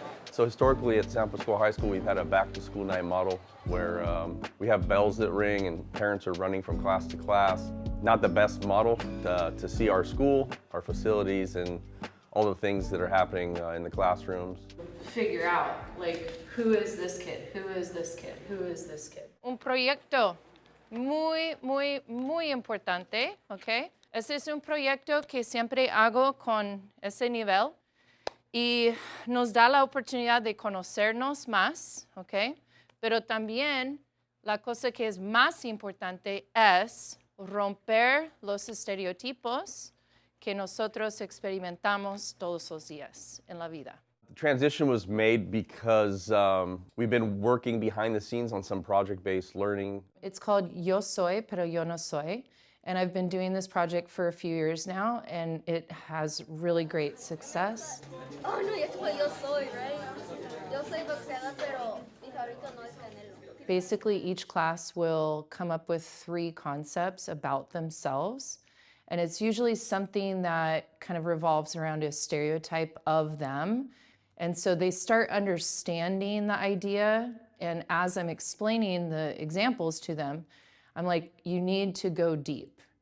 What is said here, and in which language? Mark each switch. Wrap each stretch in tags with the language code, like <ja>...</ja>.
<en>So historically at San Pasqual High School, we've had a back-to-school night model where we have bells that ring and parents are running from class to class. Not the best model to see our school, our facilities, and all the things that are happening in the classrooms. Figure out, like, who is this kid? Who is this kid? Who is this kid?</en> <es>Un proyecto muy importante, ¿ok? Este es un proyecto que siempre hago con ese nivel y nos da la oportunidad de conocernos más, ¿ok? Pero también la cosa que es más importante es romper los estereotipos que nosotros experimentamos todos los días en la vida.</es> <en>The transition was made because we've been working behind the scenes on some project-based learning. It's called Yo Soy, pero yo no soy. And I've been doing this project for a few years now, and it has really great success.</en> <es>Oh, no, ya fue Yo Soy, right? Yo soy boxeador, pero mi favorito no es Canelo.</es> <en>Basically, each class will come up with 3 concepts about themselves. And it's usually something that kind of revolves around a stereotype of them. And so they start understanding the idea. And as I'm explaining the examples to them, I'm like, you need to go deep.</en>